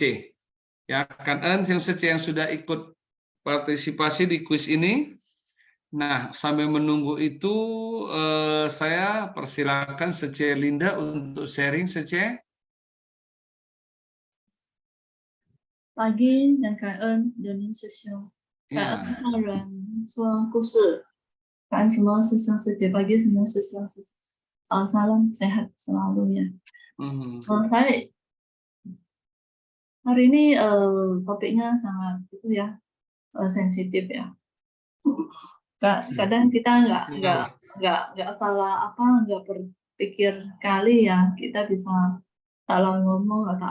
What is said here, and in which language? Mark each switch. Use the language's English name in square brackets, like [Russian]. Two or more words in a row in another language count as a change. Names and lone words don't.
[Indonesian] Ya, kan yang sudah ikut partisipasi di kuis ini. Nah, sambil menunggu itu saya persilakan Sece Linda untuk sharing, Sece. Pagi dan [Chinese] 感恩人民师兄，感恩上人说故事，感恩什么师兄师姐 [Indonesian] bagi semua [Chinese] 师兄师姐。 [Indonesian] Salam sehat selalu ya. Saya hari ini topiknya sangat itu ya sensitif ya. Kadang kita nggak salah nggak berpikir kali ya kita bisa salah ngomong atau